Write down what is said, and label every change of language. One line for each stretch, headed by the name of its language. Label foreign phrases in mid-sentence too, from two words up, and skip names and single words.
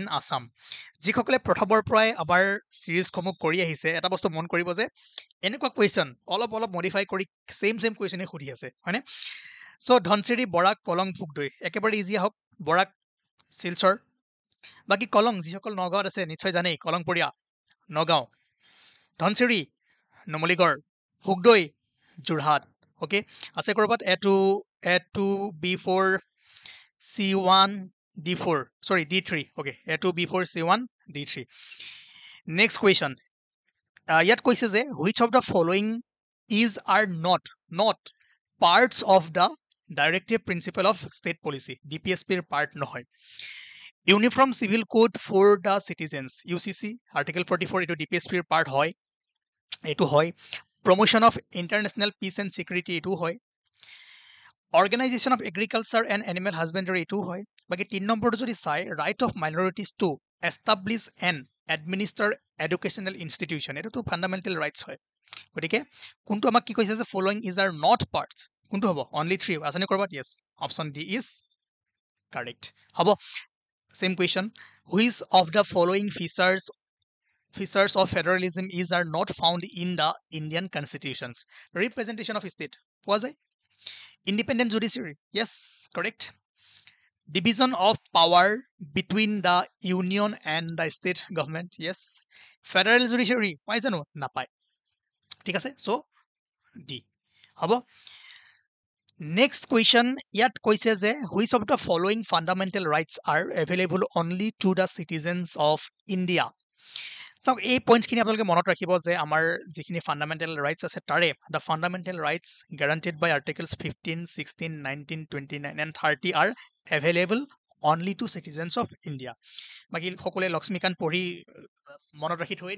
Assamese: আছাম যিসকলে প্ৰথমৰ পৰাই আমাৰ ছিৰিজসমূহ কৰি আহিছে এটা বস্তু মন কৰিব যে এনেকুৱা কুৱেশ্যন অলপ মডিফাই কৰি
English: same question
Assamese: সুধি আছে হয়নে চ' ধনচিৰি বৰাক কলং ভোগদৈ একেবাৰে ইজি আহক বৰাক শিলচৰ বাকী কলং যিসকল নগাঁৱত আছে নিশ্চয় জানেই কলংপৰীয়া নগাঁও ধনচিৰি নুমলীগড় ভোগদৈ যোৰহাট অ'কে আছে ক'ৰবাত A2 B4
English: C1 D4 sorry D3 okay A2 B4 C1 D3 next question
Assamese: ইয়াত কৈছে যে
English: which of the following is are not parts of the directive principle of state policy DPSP ৰ part নহয় uniform civil code for the citizens UCC article 44
Assamese: এইটো DPSP ৰ part হয় এইটো হয়
English: promotion of international peace and security
Assamese: এইটো হয়
English: organisation of agriculture and animal husbandry
Assamese: এইটো হয় বাকী 3 নম্বৰটো যদি চাই
English: right of minorities to establish and administer educational institution এইটোতো fundamental rights
Assamese: হয় গতিকে কোনটো আমাক কি কৈছে যে
English: following is are not parts
Assamese: কোনটো হ'ব
English: only 3
Assamese: আছেনে ক'ৰবাত
English: yes option D is correct হ'ব same question which of the following features of federalism is are not found in the Indian constitutions representation of state
Assamese: পোৱা যায়
English: independent judiciary yes correct division of power between the union and the state government yes federal judiciary
Assamese: পাই জানো নাপায় ঠিক আছে
English: so D হ'ব next question
Assamese: ইয়াত কৈছে যে
English: which of the following fundamental rights are available only to the citizens of India so
Assamese: এই পইণ্টছখিনি আপোনালোকে মনত ৰাখিব যে আমাৰ যিখিনি
English: fundamental rights
Assamese: আছে তাৰে
English: the fundamental rights guaranteed by articles 15 16 19 29 and 30 are available only to citizens of India
Assamese: বাকী সকলোৱে লক্ষ্মীকান্ত পঢ়ি মনত ৰাখি থৈ